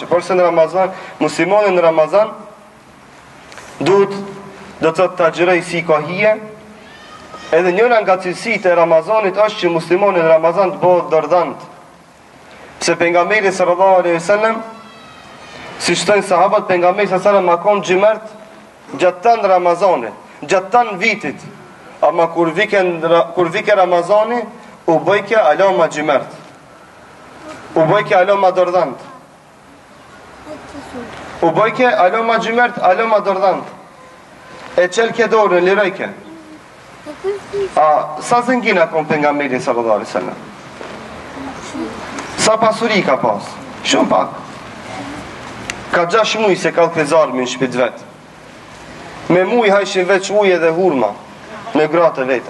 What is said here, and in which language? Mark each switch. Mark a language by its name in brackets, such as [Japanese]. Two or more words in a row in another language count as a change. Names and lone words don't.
[Albanian] Por se në Ramazan, muslimoni në Ramazan do të të gjëraj si ka hije, Edhe njëra nga cilësitë e Ramazanit është që muslimani në Ramazan të bëhet dërdant. Pse pejgamberi [Arabic] صلى الله عليه وسلم, [Albanian] si thënë sahabët, pejgamberi [Arabic] صلى الله عليه وسلم [Albanian] ma kon xhimert gjatë tan Ramazanit, gjatë tan vitit. Ama kur vike Ramazani, u bëjke alo ma xhimert. U bëjke alo ma dërdant. U bëjke alo ma xhimert, alo ma dërdant. E çelke dorën, lirojke. Sa zëngina kon pejgamberi [Arabic] صلى الله عليه وسلم? [Albanian] Sa pasuri ka pas? Shumë pak. Ka 6 muj se ka kezarmi në shpit vet. Me muj hajshin veç uje dhe hurma me gratë veta.